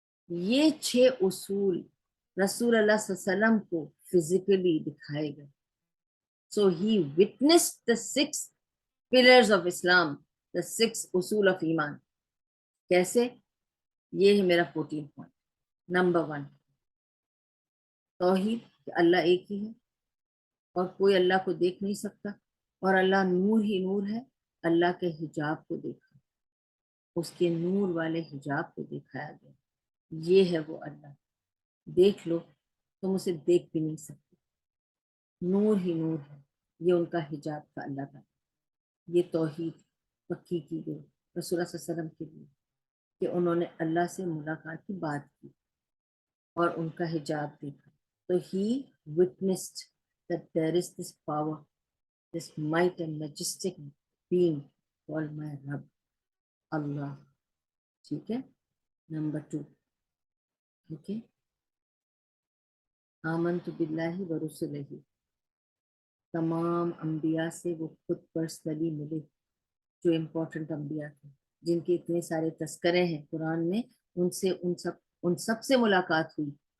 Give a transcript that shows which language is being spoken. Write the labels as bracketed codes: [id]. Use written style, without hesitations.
[ur] یہ 6 اصول رسول اللہ صلی اللہ علیہ وسلم کو فزیکلی دکھائے گئے. [en] So he witnessed the 6 pillars of Islam, the 6 اصول of ایمان. [ur] کیسے؟ یہ ہے میرا 14 point. نمبر 1, توحید, کہ اللہ ایک ہی ہے اور کوئی اللہ کو دیکھ نہیں سکتا, اور اللہ نور ہی نور ہے. اللہ کے حجاب کو دیکھا, اس کے نور والے حجاب کو دکھایا گیا. یہ ہے وہ اللہ, دیکھ لو تم اسے دیکھ بھی نہیں سکتے, نور ہی نور ہے. یہ ان کا حجاب تھا اللہ کا. یہ توحید پکی کی گئی رسول اللہ صلی اللہ علیہ وسلم کے لیے کہ انہوں نے اللہ سے ملاقات کی بات کی اور ان کا حجاب دیکھا. تو [en] he witnessed that there is this power, this might and majestic being called my Rabb, Allah. [ur] ٹھیک ہے. نمبر 2, ٹھیک ہے, آمنت باللہ و رسلہ, تمام انبیاء سے وہ خود پرسنلی ملے جو امپورٹنٹ انبیاء تھے, جن کے اتنے سارے تذکرے ہیں قرآن میں, ان سب سے ملاقات ہوئی.